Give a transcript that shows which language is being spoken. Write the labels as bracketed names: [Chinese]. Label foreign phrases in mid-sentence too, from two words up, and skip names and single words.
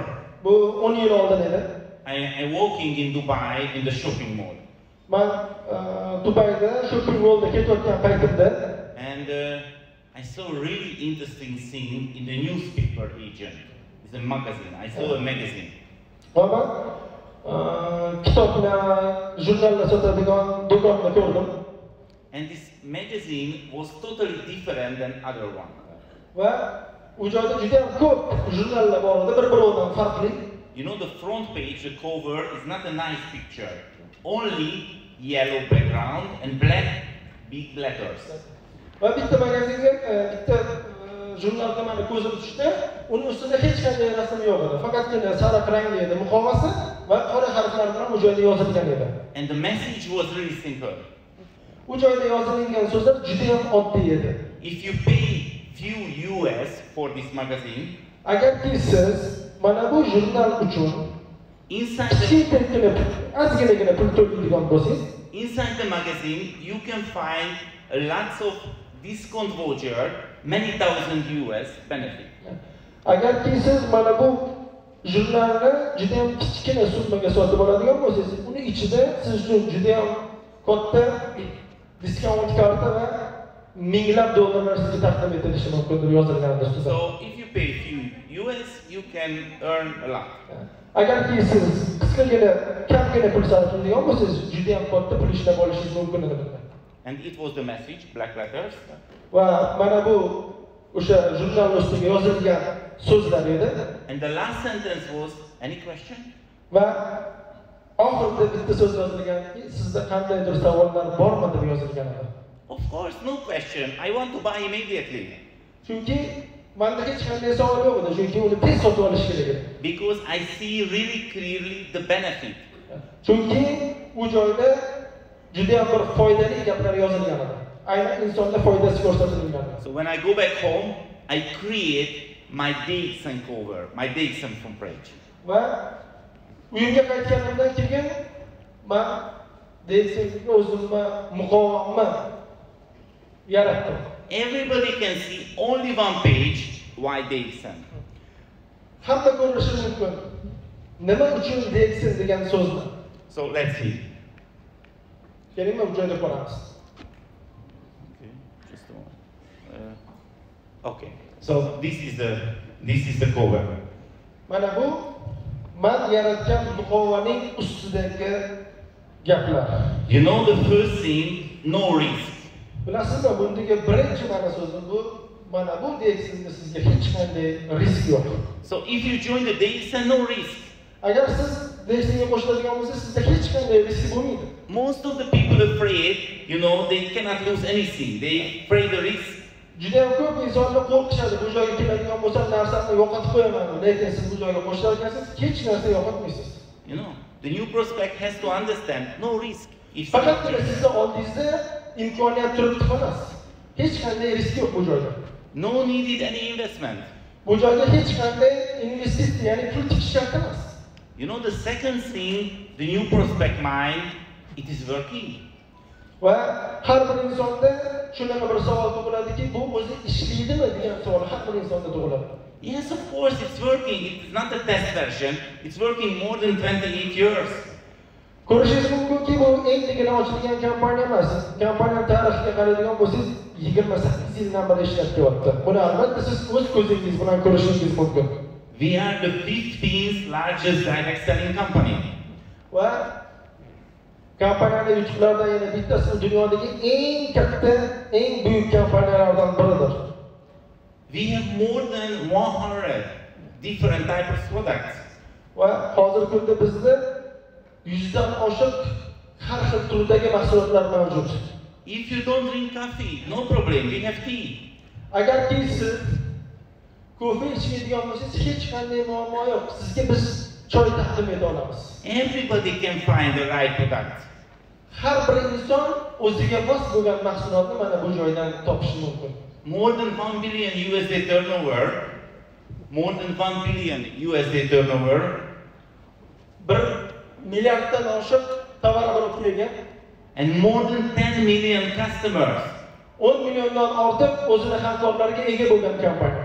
[Uzbek] Bu 10 yil oldin edi. [English] I'm walking in Dubai in the shopping mall. [Uzbek] Men Dubayda [English] shopping mallda [Uzbek] ketayotgan paytimda [English] and I saw a really interesting thing in the newspaper agent. It's a magazine. I saw a magazine. [Uzbek] Va men kitobni, jurnalni sotadigan do'konni ko'rdim. [English] And this magazine was totally different than other one. [Uzbek] Va u joyda juda ham ko'p jurnallar bor edi, bir-biridan farqli. [English] You know, the front page, the cover is not a nice picture. Only yellow background and black big letters. [Uzbek] Va bitta magazinga, bitta jurnalga meni ko'zim tushdi. Uning ustida hech qanday rasm yo'q edi. Faqatgina sariq rangli edi muqovasi va qora harflar bilan u joyda yozilgan edi. [English] And the message was really simple. [Uzbek] U joyda yozilgan so'zlar juda ham oddiy edi. [English] If you pay few US for this magazine, [Uzbek] agarki siz mana bu jurnal uchun inside [English] the magazine you can find lots of discount voucher, many thousand US benefit. [Uzbek] Agarki siz mana bu jurnalni juda ham kichkina summaga sotib oladigan bo'lsangiz, uni ichida siz uchun juda ham katta diskont karta va minglab dollarlar sizga taqdim etilishi mumkindir yozilgan ustida. [English] So if you pay few US, you can earn a lot. [Uzbek] Agarki siz qisqagina, kamgina pul sarflaydigan bo'lsangiz, juda ham katta pul ishlab olishingiz mumkin edi bunda. [English] And it was the message, black letters. [Uzbek] Va mana bu o'sha jurnal ustiga yozilgan so'zlar edi. [English] And the last sentence was, any question? [Uzbek] Va oxirida bitta so'z yozilganki, sizda qandaydir savollar bormi deb yozilgan edi. [English] Of course, no question. I want to buy immediately. [Uzbek] Chunki menda hech qanday savol yo'q edi, chunki uni tez sotib olish kerak edi. [English] Because I see really clearly the benefit. [Uzbek] Chunki u joyda juda ham bir foydali gaplar yozilgan edi. Aynan insonga foydasi ko'rsatilgan edi. [English] So when I go back home, I create my DXN cover, my DXN front page. [Uzbek] Va uyimga qaytganimdan keyin men DXNga o'zimni muqovamni yaratdim. [English] Everybody can see only one page, why DXN. [Uzbek] Hamma ko'rishi mumkin. Nima uchun DXN degan so'zni? [English] So let's see. [Uzbek] Keling, bu joyda ko'ramiz. [English] Okay, just a moment. Okay. So this is the cover. [Uzbek] Mana bu men yaratgan muqovaning ustidagi gaplar. [English] You know the first thing, no risk. [Uzbek] Bilasizmi, bundagi birinchi mana so'zi bu, mana bu DXNda sizga hech qanday risk yo'q. [English] So if you join the DXN, no risk. [Uzbek] Agar siz DXNga qo'shiladigan bo'lsangiz, sizda hech qanday risk bo'lmaydi. [English] Most of the people afraid, you know, they cannot lose anything. They afraid the risk. [Uzbek] Juda ham ko'p insonlar qo'rqishadi, bu joyga keladigan bo'lsam narsamni yo'qotib qo'yaman, lekin siz bu joyga qo'shilarkansiz, hech narsa yo'qotmaysiz. [English] You know, the new prospect has to understand, no risk. [Uzbek] Faqatgina sizni oldingizda imkoniyat turibdi xolos. Hech qanday risk yo'q bu joyda. [English] No needed any investment. [Uzbek] Bu joyda hech qanday investitsiya, ya'ni pul tikish shart emas. [English] You know, the second thing, the new prospect mind, it is working. [Uzbek] Va har bir insonda shunaqa bir savol tug'iladiki, bu o'zi ishlaydimi degan savol har bir insonda tug'iladi. [English] Yes, of course, it's working. It's not a test version. It's working more than 28 years. [Uzbek] Ko'rishingiz mumkinki, bu endigina ochilgan kompaniya emas. Kompaniya tarixiga qaraydigan bo'lsangiz, 28 yildan beri ishlab kelyapti. Buni albatta siz o'z ko'zingiz bilan ko'rishingiz mumkin. [English] We are the 15th largest direct selling company. [Uzbek] Va Kompaniyani yutuqlaridan yana bittasi dunyodagi eng katta, eng buyuk kompaniyalardan biridir. [English] We have more than 100 different types of products. [Uzbek] Va hozirgi kunda bizda 100 dan oshiq har xil turdagi mahsulotlar mavjud. [English] If you don't drink coffee, no problem, we have tea. [Uzbek] Agarki siz kofe ichmaydigan bo'lsangiz, hech qanday muammo yo'q. Sizga biz choy taqdim eta olamiz. [English] Everybody can find the right product. [Uzbek] Har bir inson o'ziga mos bo'lgan mahsulotni mana bu joydan topishi mumkin. [English] More than $1 billion USD turnover. More than $1 billion USD turnover. [Uzbek] 1 milliarddan oshiq tovar olib kelgan. [English] And more than 10 million customers. [Uzbek] 10 milliondan ortiq o'zining hamkorlariga ega bo'lgan kompaniya.